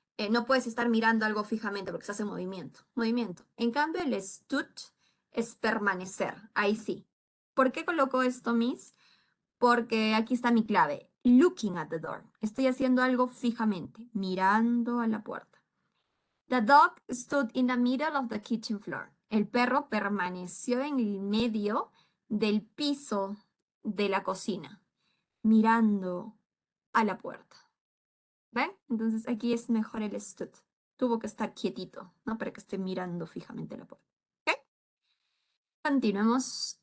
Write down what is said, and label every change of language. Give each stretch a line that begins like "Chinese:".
Spanish: No puedes estar mirando algo fijamente porque estás en movimiento. Movimiento. En cambio, el stood es permanecer. Ahí sí. ¿Por qué coloco esto, Miss? Porque aquí está mi clave.
English: Looking at the door.
Spanish: Estoy haciendo algo fijamente, mirando a la puerta.
English: The dog stood in the middle of the kitchen floor.
Spanish: El perro permaneció en el medio del piso de la cocina, mirando a la puerta. ¿Ven? Entonces aquí es mejor el stood. Tuvo que estar quietito, ¿no? Para que esté mirando fijamente a la puerta. ¿Ok? Continuemos.